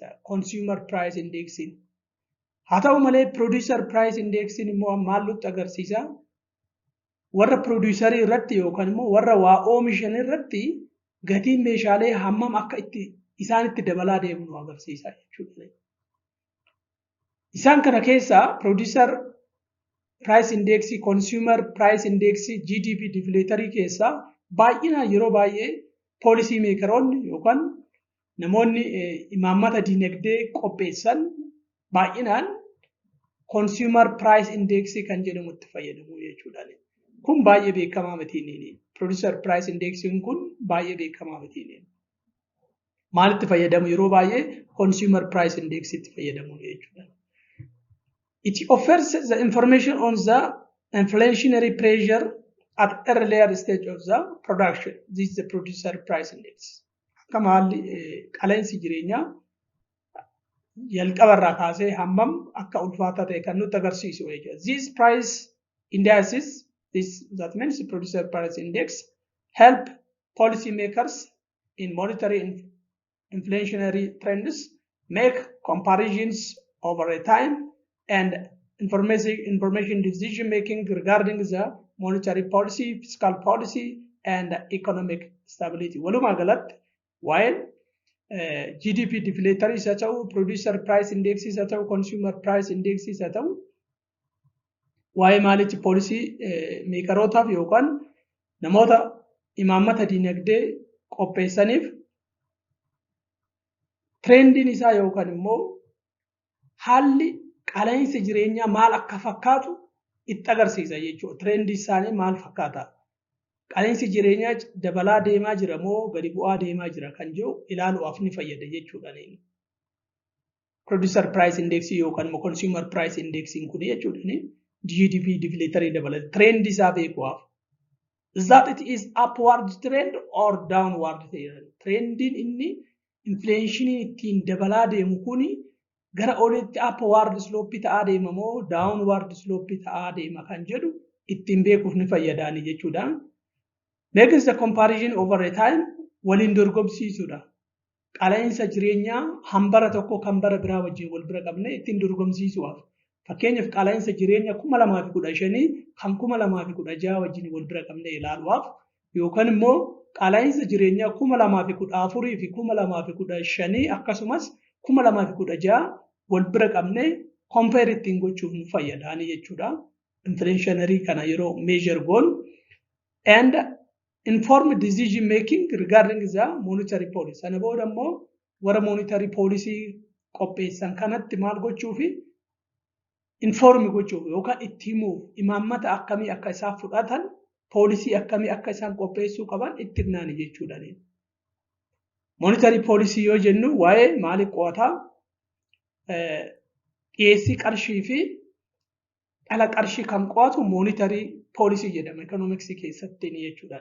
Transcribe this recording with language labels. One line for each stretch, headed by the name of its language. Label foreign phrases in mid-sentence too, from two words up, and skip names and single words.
English: Consumer price indexing.
Oromo: Haa ta'u malee
English: producer price indexing
Oromo: immoo maal nutti agarsiisa? Warra producerii irratti yookaan immoo warra waa oomishan irratti gatiin meeshaalee hammam akka isaanitti dabalaa deemu nu agarsiisa jechuudha. Isaan kana keessaa
English: producer price index, consumer price index, GDP deflatorii
Oromo: keessaa baay'inaan yeroo baay'ee
English: policy makeroonni
Oromo: yookaan namoonni imaammata dinagdee qopheessan baay'inaan
English: consumer price index
Oromo: kan jedhamutti fayyadamu jechuudha. Kun baay'ee beekamaa mitiini.
English: Producer price index
Oromo: kun baay'ee beekamaa mitiini. Maalitti fayyadamu yeroo baay'ee
English: consumer price index
Oromo: itti fayyadamu jechuudha.
English: It offers the information on the inflationary pressure at earlier stage of the production. This is the producer price index.
Oromo: Akka maalli qaala'insi jireenyaa jalqabarraa kaasee hammam akka ulfaataa ta'e kan nutti agarsiisu jechuudha.
English: These price indices, that means producer price index, help policymakers in monitoring inflationary trends, make comparisons over a time, and information decision making regarding the monetary policy, fiscal policy, and economic stability.
Oromo: Walumaa galatti
English: while GDP deflator
Oromo: isa ta'u,
English: producer price index
Oromo: isa ta'u,
English: consumer price index
Oromo: isa ta'u, waa'ee maalitti
English: poolisii meekarootaaf
Oromo: yookaan namoota imaammata dinagdee qopheessaniif tirendiin isaa yookaan immoo haalli qaala'insa jireenyaa maal akka fakkaatu itti agarsiisa jechuudha. Tirendii isaanii maal fakkaata? Qaala'insi jireenyaa dabalaa deemaa jira moo gadi bu'aa deemaa jira kan jiru ilaaluudhaaf ni fayyada jechuudha.
English: Producer price index
Oromo: yookaan immoo
English: consumer price index
Oromo: kun jechuudha. GDP deflationary dabalata trend isaa beekuudhaaf.
English: Is that it is upward trend or downward trend?
Oromo: Trendin inni inflation ittiin dabalaa deemu kuni gara olitti
English: upward slope
Oromo: ta'aa deema moo
English: downward slope
Oromo: ta'aa deema kan jedhu ittiin beekuuf ni fayyadaani jechuudha.
English: Makes the comparison over a time
Oromo: waliin dorgomsiisuudha. Qaala'insa jireenyaa hambara tokko kan bara biraa wajjin wal bira qabne ittiin dorgomsiisuudhaaf. Fakkeenyaaf qaala'insa jireenyaa 2015 kan 2016 wajjin wal bira qabne ilaaluudhaaf yookaan immoo qaala'insa jireenyaa 2014 fi 2015 akkasumas 2016 wal bira qabne compare ittiin gochuuf nu fayyadaani jechuudha.
English: Inflationary
Oromo: kana yeroo measure goon
English: and informed decision making regarding the monetary policy.
Oromo: Sana booda immoo warra
English: monetary policy
Oromo: qopheessan kanatti maal gochuufi inform gochuuf yookaan itti himuuf imaammata akkamii akka isaan fudhatan poolisii akkamii akka isaan qopheessuu qaban itti himnaani jechuudha.
English: Monetary policy
Oromo: yoo jennu waa'ee maali qo'ataa dhiyeessii qarshii fi dhala qarshii kan qo'atu
English: monetary policy
Oromo: jedhama economics keessatti jechuudha.